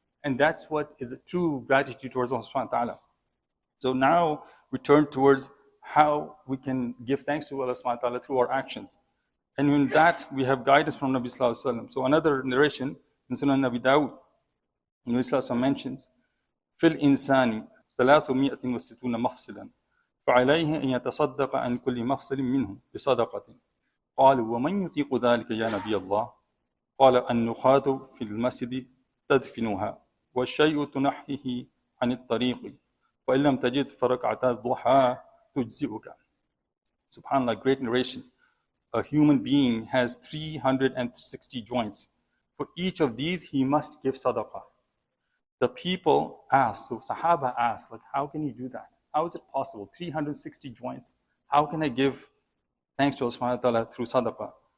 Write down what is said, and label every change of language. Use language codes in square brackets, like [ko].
[en] And that's what is a true gratitude towards Allah subhanahu wa ta'ala. So now we turn towards how we can give thanks to Allah subhanahu wa ta'ala through our actions. And in that, we have guidance from Nabi Sallallahu Alaihi Wasallam. So another narration in Sunan Abi Dawud, Nabi Sallallahu Alaihi Wasallam mentions, [ar] "Fil insani 360 مفصلا فعليه أن يتصدق عن كل مفصل منه بصدقة. قالوا ومن يطيق ذلك يا نبي الله؟ قال النخاة في المسجد تدفنها والشيء تنحيه عن الطريق وإن لم تجد فركعتا الضحى تجزئك." [en] SubhanAllah, great narration. A human being has 360 joints. For each of these, he must give sadaqah. The people asked, so Sahaba asked, how can you do that? How is it possible? 360 joints. How can I give thanks to Allah subhanahu wa ta'ala through sadaqah?